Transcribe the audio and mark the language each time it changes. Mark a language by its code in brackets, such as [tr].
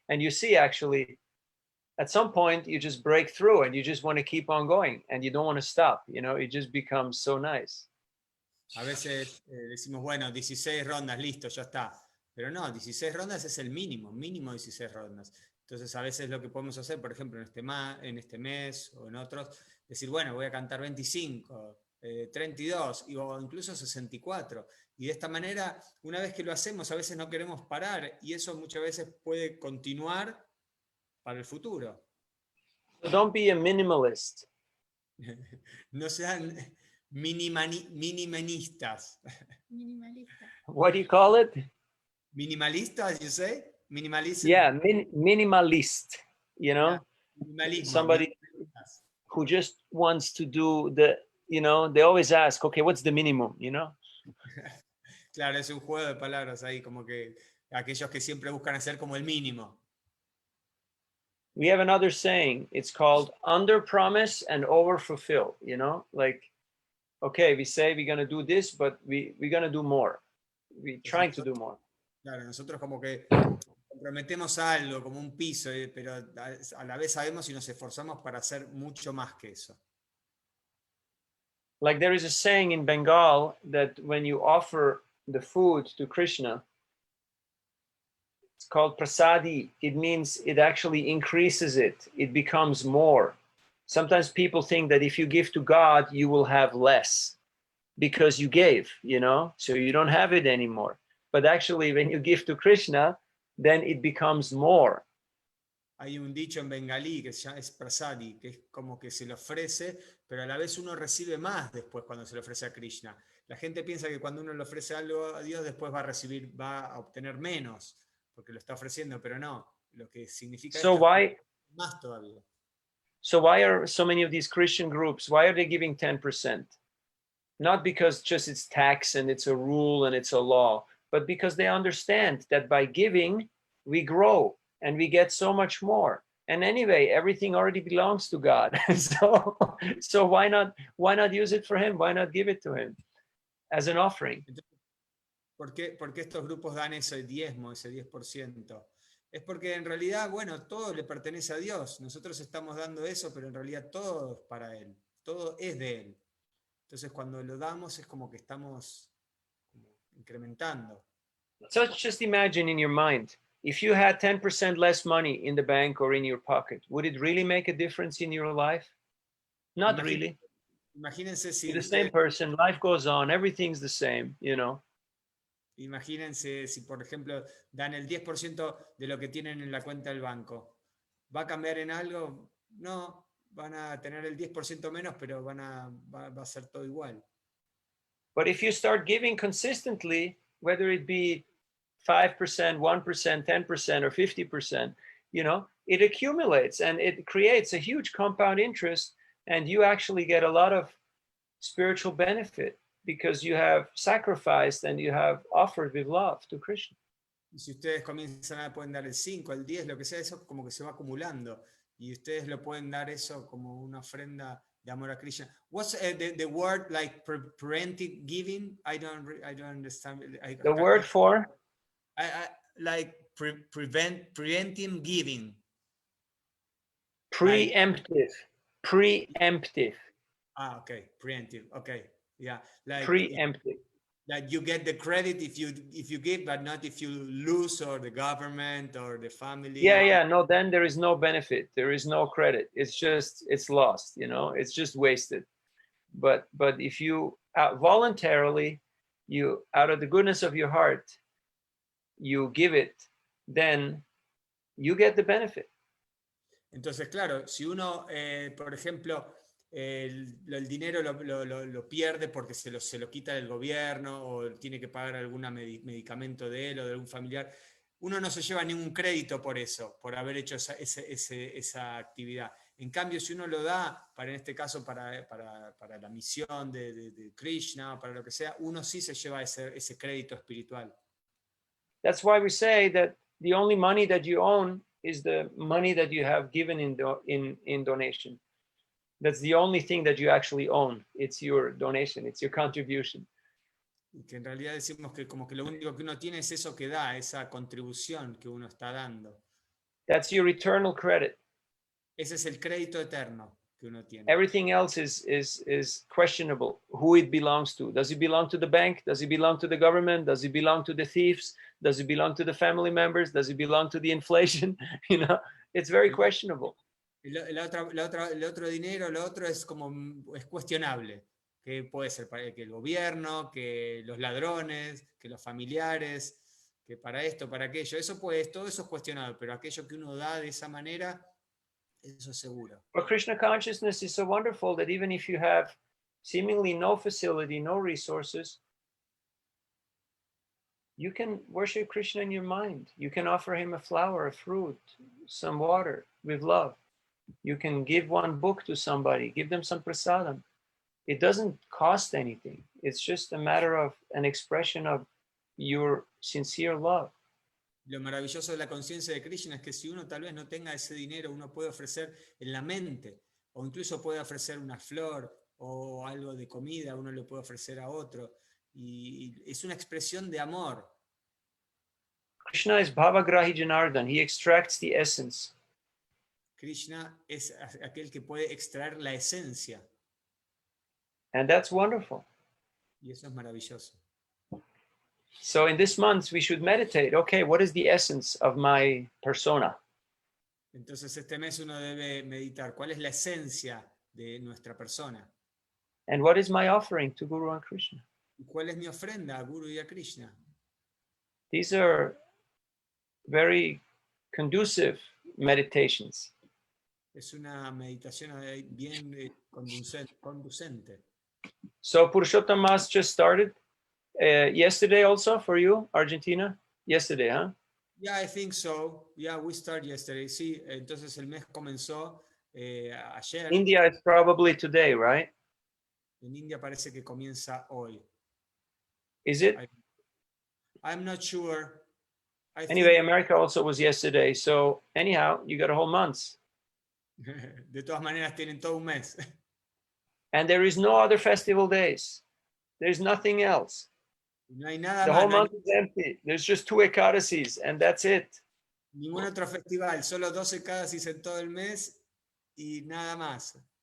[en] And you see actually, at some point, you just break through and you just want to keep on going and you don't want to stop, you know, it just becomes so nice. [es] A veces decimos, bueno, 16 rondas, listo, ya está. Pero no, 16 rondas es el mínimo 16 rondas. Entonces a veces lo que podemos hacer, por ejemplo, en este mes o en otros, decir, bueno, voy a cantar 25, 32 o incluso 64. Y de esta manera, una vez que lo hacemos, a veces no queremos parar y eso muchas veces puede continuar para el futuro. [en] So don't be a minimalist. [es] No sean minimalistas. [en] What do you call it? Minimalistas, you say? Minimalism? Yeah, minimalist, you know? [es] Minimalismo. [en] Somebody who just wants to do the, you know, they always ask, okay, what's the minimum, you know? [es] Claro, es un juego de palabras ahí, como que aquellos que siempre buscan hacer como el mínimo. [en] We have another saying, it's called under promise and over fulfill, you know? Like, okay, we say we're going to do this, but we're going to do more. We're trying to do more. [es] Claro, nosotros como que comprometemos algo, como un piso, pero a la vez sabemos y nos esforzamos para hacer mucho más que eso. [en] Like there is a saying in Bengal that when you offer the food to Krishna, it's called prasadi. It means it actually increases it. It becomes more. Sometimes people think that if you give to God, you will have less because you gave, you know, so you don't have it anymore. But actually, when you give to Krishna, then it becomes more. [es] Hay un dicho en bengalí que es prasadi, que es como que se le ofrece, pero a la vez uno recibe más después cuando se le ofrece a Krishna. La gente piensa que cuando uno le ofrece algo a Dios, después va a recibir, va a obtener menos, porque lo está ofreciendo, pero no. Lo que significa [en] So [es] esto [en] why? [es] es más todavía. [en] So why are so many of these Christian groups? Why are they giving 10%? Not because just it's tax and it's a rule and it's a law, but because they understand that by giving, we grow and we get so much more. And anyway, everything already belongs to God. So why not use it for him? Why not give it to him as an offering? [es] Entonces, ¿por qué estos grupos dan ese diezmo, ese 10%? Es porque en realidad, bueno, todo le pertenece a Dios. Nosotros estamos dando eso, pero en realidad todo es para Él. Todo es de Él. Entonces, cuando lo damos es como que estamos incrementando. [en] So just imagine in your mind, if you had 10% less money in the bank or in your pocket, would it really make a difference in your life? Not really. [es] Imagínense si [en] You're the same person, life goes on, everything's the same, you know. [es] Imagínense si, por ejemplo, dan el 10% de lo que tienen en la cuenta del banco. ¿Va a cambiar en algo? No, van a tener el 10% menos, pero va a ser todo igual. [en] But if you start giving consistently, whether it be 5%, 1%, 10%, or 50%, you know, it accumulates and it creates a huge compound interest, and you actually get a lot of spiritual benefit because you have sacrificed and you have offered with love to Krishna. [es] Y si ustedes comienzan a pueden dar el 5, el 10, lo que sea, eso como que se va acumulando. Y ustedes lo pueden dar eso como una ofrenda de amor a Krishna. [en] What's the word like preventive giving? I don't understand. The word for? Like preventive giving. Preemptive. Preemptive. Ah, okay. Preemptive. Okay. Yeah. Like preemptive. Like you get the credit if you give, but not if you lose, or the government or the family. Yeah. No, then there is no benefit. There is no credit. It's lost, you know, it's just wasted. But if you voluntarily, you out of the goodness of your heart, you give it, then you get the benefit. [es] Entonces, claro, si uno, por ejemplo, el dinero lo pierde porque se lo quita del gobierno o tiene que pagar algún medicamento de él o de algún familiar, uno no se lleva ningún crédito por eso, por haber hecho esa actividad. En cambio, si uno lo da, en este caso para la misión de Krishna, para lo que sea, uno sí se lleva ese crédito espiritual. [en] That's why we say that the only money that you own is the money that you have given in donation. That's the only thing that you actually own. It's your donation, it's your contribution. [es] Y que en realidad decimos que como que lo único que uno tiene es eso que da, esa contribución que uno está dando. [en] That's your eternal credit. [es] Ese es el crédito eterno que uno tiene. [en] Everything else is questionable, who it belongs to. Does it belong to the bank? Does it belong to the government? Does it belong to the thieves? Does it belong to the family members? Does it belong to the inflation? You know, it's very questionable. [es] El otro dinero, lo otro es cuestionable, que puede ser para que el gobierno, que los ladrones, que los familiares, que para esto, para aquello, todo eso es cuestionable, pero aquello que uno da de esa manera, eso es seguro. [en] But Krishna consciousness is so wonderful that even if you have seemingly no facility, no resources, you can worship Krishna in your mind. You can offer him a flower, a fruit, some water with love. You can give one book to somebody, give them some prasadam. It doesn't cost anything. It's just a matter of an expression of your sincere love. [es] Lo maravilloso de la conciencia de Krishna es que si uno tal vez no tenga ese dinero, uno puede ofrecer en la mente, o incluso puede ofrecer una flor o algo de comida, uno le puede ofrecer a otro. Y es una expresión de amor. [en] Krishna is Bhavagrahi Janardhan. He extracts the essence. [es] Krishna es aquel que puede extraer la esencia. [en] And that's wonderful. [es] Y eso es maravilloso. [en] So in this month, we should meditate. Okay, what is the essence of my persona? [es] Entonces este mes uno debe meditar cuál es la esencia de nuestra persona. [en] And what is my offering to Guru and Krishna? [es] ¿Y cuál es mi ofrenda a Guru y a Krishna? [en] These are very conducive meditations. [es] Es una meditación bien conducente. [en] So Purushottam Mass just started yesterday also for you, Argentina? Yesterday, huh? Yeah, I think so. Yeah, we started yesterday. [es] Sí, entonces el mes comenzó ayer. [en] India is probably today, right? [es] En India parece que comienza hoy. [en] Is it? I'm not sure. Anyway, America also was yesterday. So anyhow, you got a whole month. [es] De todas maneras tienen todo un mes. [en] And there is no other festival days. There's nothing else. [es] No hay nada [en] The [es] más. [en] whole [es] No hay [en] month is empty. There's just 2 Ekadasis and that's it. [es] ningún otro festival, solo 12 Ekadasis en todo el mes y nada más.